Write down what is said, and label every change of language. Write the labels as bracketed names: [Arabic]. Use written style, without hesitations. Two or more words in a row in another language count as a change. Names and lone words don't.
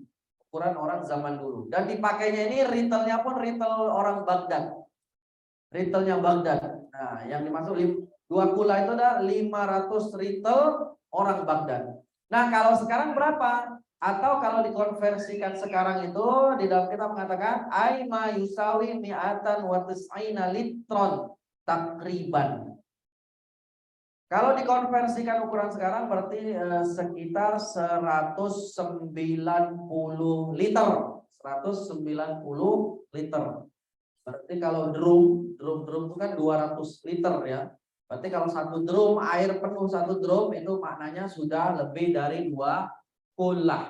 [Indonesian] Ukuran orang zaman dulu. Dan dipakainya ini ritelnya pun ritel orang Baghdad. Ritelnya Baghdad. Nah, yang dimaksud 2 kula itu adalah 500 ritel orang Baghdad. Nah, kalau sekarang berapa? Atau kalau dikonversikan sekarang itu di dalam kitab mengatakan [Arabic] أي ما يساوي مئة وتسعين لترا تقريبا. [Indonesian] Kalau dikonversikan ukuran sekarang berarti sekitar 190 liter. 190 liter. Berarti kalau drum itu kan 200 liter ya. Berarti kalau satu drum air penuh, satu drum itu maknanya sudah lebih dari 2 kulah.